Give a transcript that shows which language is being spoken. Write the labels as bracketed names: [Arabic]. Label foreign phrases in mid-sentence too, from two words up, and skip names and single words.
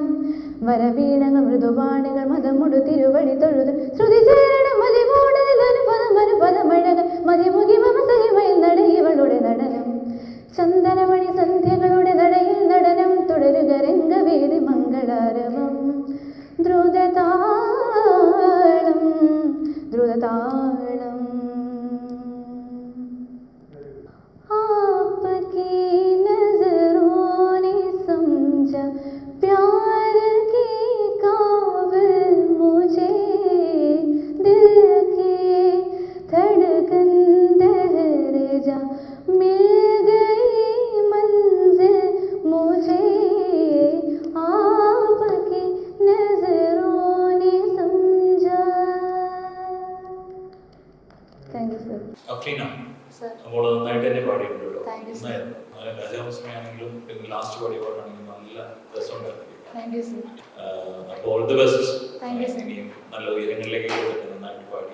[Malayalam] വരവീണകൾ മൃദുവാണികൾ മതമുടു തിരുവടി തൊഴുത് ശ്രുതി ചേരണം മതിമൂടൽ അനുപദമഴകൾ മതിമുഖി മമസഹിമയിൽ നട ഇവളുടെ നടനം. ചന്ദനമണി സന്ധ്യകളുടെ നടയിൽ നടനം തുടരുക രംഗവേദി മംഗളാരവം ദ്രുതതാളം ദ്രുതതാളം. [Hindi] आपकी नजरों ने समझा प्यार की काबिल मुझे दिल की धड़कन ठहर जा मिल गई मंजिल मुझे आपकी नजरों ने समझा. [English] thank you sir. [Malayalam] അഫ്രീന സർ. അപ്പോൾ നന്നായിട്ട് തന്നെ പാടിയിട്ടുണ്ടല്ലോ. [English] thank you sir. [Malayalam] രാജഹംസമയാണെങ്കിലും ലാസ്റ്റ് പാടിയ പാട്ടാണെങ്കിലും നല്ല രസമുണ്ടായിരുന്നു. [English] thank you sir. [Malayalam] അപ്പോൾ [English] all the best. thank you sir. [Malayalam] ഇനിയും നല്ല ഉയരങ്ങളിലേക്ക് നന്നായിട്ട് പാടി.